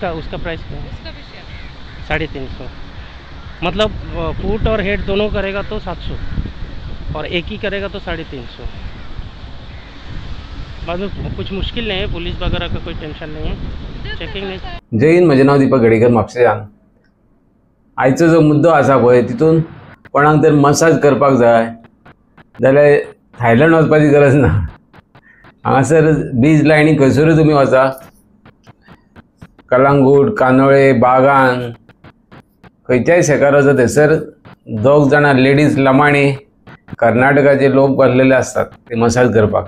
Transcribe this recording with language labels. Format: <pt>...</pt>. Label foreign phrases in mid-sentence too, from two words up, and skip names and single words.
<hi>उसका प्राइस क्या है? उसका भी शेयर 350। मतलब फुट और हेड दोनों करेगा तो 700 और एक ही करेगा तो 350। बाद में कुछ मुश्किल नहीं है, पुलिस वगैरह का कोई टेंशन नहीं है, चेकिंग नहीं। जय हिंद,</hi> <kok>म्हजें नांव दीपक गडेकर म्हापशेंच्यान। आयचो जो मुद्दो आसा पळय तितून कोणाक जर मसाज करपाक जाय जाल्यार थायलंड वचपाची गरज ना। हांगासर बीच लायनी खंयसरूय तुमी वचा, कलांगूट, कानोळे, बागान, खंयच्याय शेकार वचा थंयसर दोग जाणां लेडीज लमाणी कर्नाटकाचे लोक भरलेले असतात ते मसाज करपाक।</kok>